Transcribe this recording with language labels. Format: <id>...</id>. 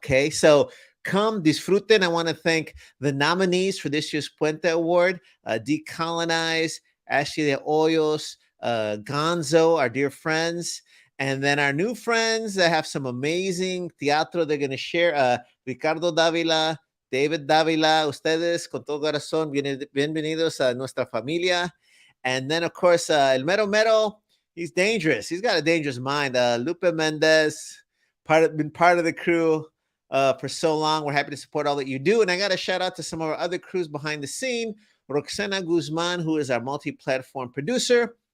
<en>Okay. So come,</en> <es>disfruten.</es> <en>I want to thank the nominees for this year's Puente Award, Decolonize, Ashley de Hoyos, Gonzo, our dear friends. And then our new friends that have some amazing teatro they're going to share.</en> <es>Ricardo Dávila, David Dávila, ustedes con todo corazón, bienvenidos a nuestra familia.</es> <en>And then, of course, El Mero Mero, he's dangerous. He's got a dangerous mind. Lupe Mendez, been part of the crew for so long. We're happy to support all that you do. And I got a shout out to some of our other crews behind the scene. Roxana Guzman, who is our multi-platform producer.</en>